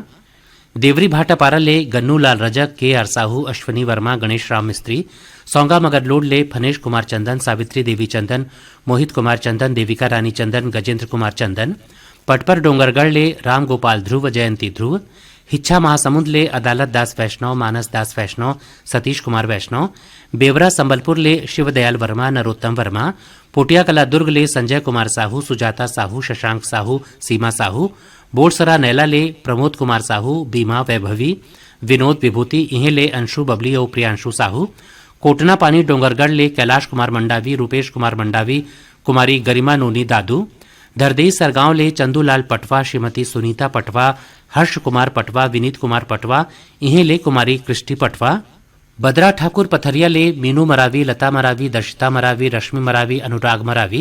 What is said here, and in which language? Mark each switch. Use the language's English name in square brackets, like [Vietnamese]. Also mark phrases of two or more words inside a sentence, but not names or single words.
[Chhattisgarhi] देवरी भाटापारा ले गन्नू लाल रजक, के आर साहू, अश्वनी वर्मा, गणेश राम मिस्त्री। सौंगा मगरलोड ले फनेश कुमार चंदन, सावित्री देवी चंदन, मोहित कुमार चंदन, देविका रानी चंदन, गजेंद्र कुमार चंदन। पटपर डोंगरगढ़ ले राम गोपाल ध्रुव, जयंती ध्रुव। हिच्छा महासमुंद ले अदालत दास वैष्णव, मानस दास वैष्णव, सतीश कुमार वैष्णव। बेवरा संबलपुर ले शिवदयाल वर्मा, नरोत्तम वर्मा। पोटिया कला दुर्ग ले संजय कुमार साहू, सुजाता साहू, शशांक साहू, सीमा साहू। बोरसरा नैला ले प्रमोद कुमार साहू, बीमा वैभवी, विनोद विभूति। इहे ले अंशु बबली और प्रियांशु साहू। कोटना पानी डोंगरगढ़ ले कैलाश कुमार मंडावी, रूपेश कुमार मंडावी, कुमारी गरिमा नोनी दादू। दरदेई सरगांव ले चंदूलाल पटवा, श्रीमती सुनीता पटवा, हर्ष कुमार पटवा, विनीत कुमार पटवा। इहे ले कुमारी कृष्टि पटवा। बदरा ठाकुर पथरिया ले मीनू मरावी, लता मरावी, दर्शिता मरावी, रश्मि मरावी, अनुराग मरावी।